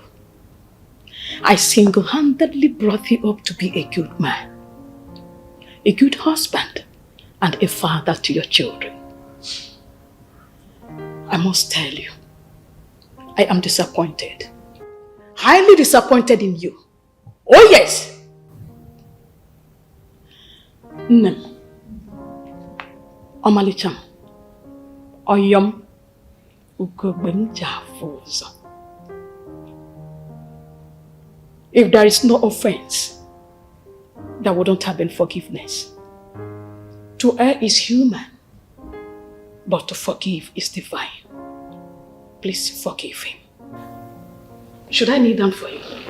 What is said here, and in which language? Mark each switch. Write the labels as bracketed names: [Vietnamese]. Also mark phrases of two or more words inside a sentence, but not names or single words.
[English] I single-handedly brought you up to be a good man, a good husband, and a father to your children. I must tell you, I am disappointed. Highly disappointed in you. Oh yes! Nem. [Igbo] Omalicham. Oyom. Ukogbenjafuzo. [English] If there is no offense, there wouldn't have been forgiveness. To err is human, but to forgive is divine. Please forgive him. Should I kneel down for you?